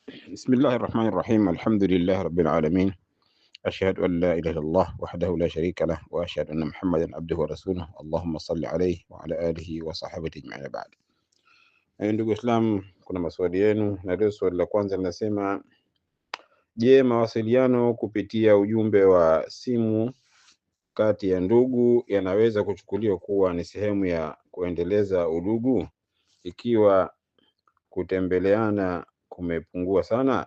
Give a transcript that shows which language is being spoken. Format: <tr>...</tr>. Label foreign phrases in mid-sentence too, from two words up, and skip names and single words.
<ar>بسم الله الرحمن الرحيم. الحمد لله رب العالمين. أشهد أن لا إله إلا الله وحده لا شريك له وأشهد أن محمدا عبده ورسوله. اللهم صل عليه وعلى آله وصحبه أجمعين. بعد,</ar> <sw>ndugu Islam, kuna maswali yenu, na leo swali la kwanza linasema: je, mawasiliano kupitia ujumbe wa simu kati ya ndugu yanaweza kuchukuliwa kuwa ni sehemu ya kuendeleza udugu ikiwa kutembeleana kumepungua sana?</sw>